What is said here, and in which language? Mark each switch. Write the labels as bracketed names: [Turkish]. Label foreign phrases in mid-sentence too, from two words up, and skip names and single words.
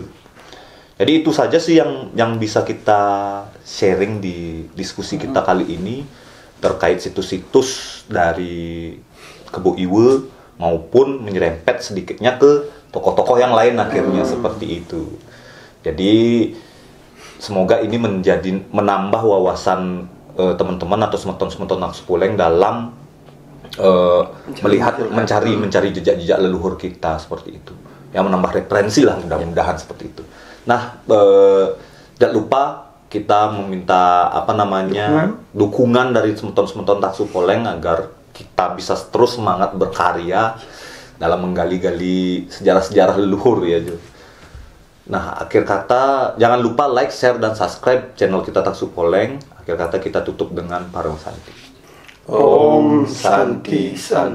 [Indonesian] Jadi itu saja sih yang bisa kita sharing di diskusi kita kali ini terkait situs-situs dari Kebuiwe maupun menyerempet sedikitnya ke tokoh-tokoh yang lain akhirnya seperti itu. Jadi semoga ini menambah wawasan teman-teman atau semeton-semeton Naksupuleng dalam mencari jejak-jejak leluhur kita seperti itu. Yang menambah referensi lah, mudah-mudahan seperti itu. Nah, jangan lupa kita meminta dukungan dari semeton-semeton Naksupuleng agar kita bisa terus semangat berkarya dalam menggali-gali sejarah-sejarah leluhur ya Jo. Nah, akhir kata jangan lupa like, share dan subscribe channel kita Naksupuleng. Akhir kata kita tutup dengan Parang Santi. [Sanskrit] Om Santi Santi